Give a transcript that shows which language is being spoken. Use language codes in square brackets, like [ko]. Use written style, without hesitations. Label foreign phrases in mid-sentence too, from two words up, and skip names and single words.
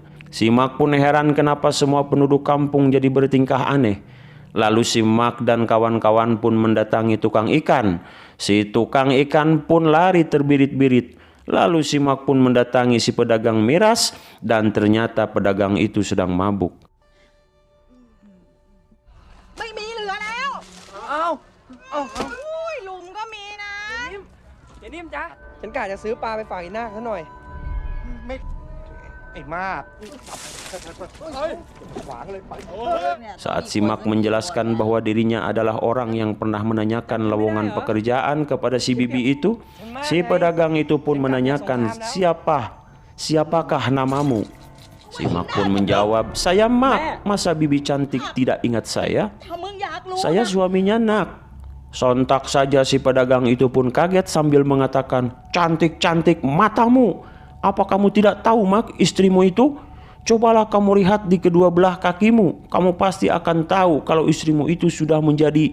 [id] Simak pun heran kenapa semua penduduk kampung jadi bertingkah aneh. Lalu Simak dan kawan-kawan pun mendatangi tukang ikan. Si tukang ikan pun lari terbirit-birit. Lalu Simak pun mendatangi si pedagang miras dan ternyata pedagang itu sedang mabuk. [th] ไม่มีเหลือแล้ว เอ้าเอ้า อุ้ยหลุมก็มีนะ เดี๋ยวนิ่มจ้ะฉันกะจะซื้อปลาไปฝากอีน่าเขาหน่อย ไอ้มากขวางเลยไป [id] Saat Simak menjelaskan bahwa dirinya adalah orang yang pernah menanyakan lowongan pekerjaan kepada si bibi itu, si pedagang itu pun menanyakan, siapakah namamu? Simak pun menjawab, saya Mak, masa bibi cantik tidak ingat saya? [th] ถ้ามึงอยากรู้ [id] Saya suaminya Nak. Sontak saja si pedagang itu pun kaget sambil mengatakan, cantik-cantik matamu. Apa kamu tidak tahu Mak, istrimu itu? Cobalah kamu lihat di kedua belah kakimu. Kamu pasti akan tahu kalau istrimu itu sudah menjadi.